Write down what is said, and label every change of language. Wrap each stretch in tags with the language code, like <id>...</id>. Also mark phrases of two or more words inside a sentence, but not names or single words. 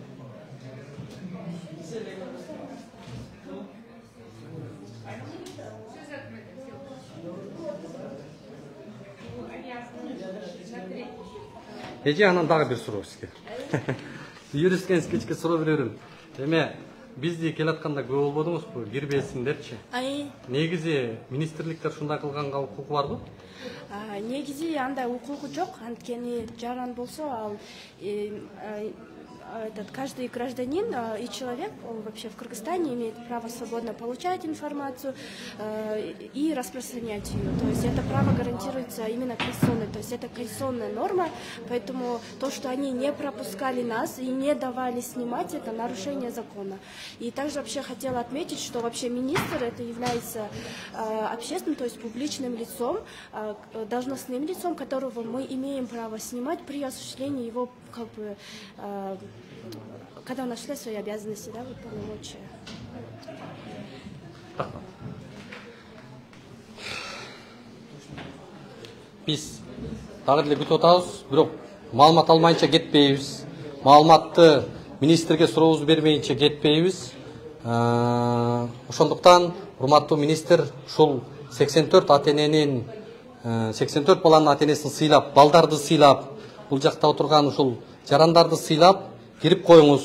<ky>Эже анан дагы бир суроо сизге. Юристке кичке суроо берем. Эме бизди келатканда көп болбодуңузбу? Кирбесин депчи. Негизи министрликтер ушундай кылганга укугу барбы? Негизи андай укугу жок. Анткени жаран болсо ал</ky> <ru>каждый гражданин и человек, он вообще в Кыргызстане имеет право свободно получать информацию и распространять ее. То есть это право гарантируется именно конституционно, то есть это конституционная норма, поэтому то, что они не пропускали нас и не давали снимать, это нарушение закона. И также вообще хотела отметить, что вообще министр это является общественным, то есть публичным лицом, должностным лицом, которого мы имеем право снимать при осуществлении его как бы когда он осуществляет свои обязанности, да, вот полномочия.</ru> <ky>Биз дагы деле күтүп атабыз, бирок маалымат алмайынча кетпейбиз. Маалыматты министрге сурообузду бермейинче кетпейбиз. Ошондуктан урматтуу министр ушул 84 ата-эненин 84 баланын ата-энесин сыйлап, балдарды сыйлап, бул жакта отурган ушул жарандарды сыйлап кирип коюңуз.</ky>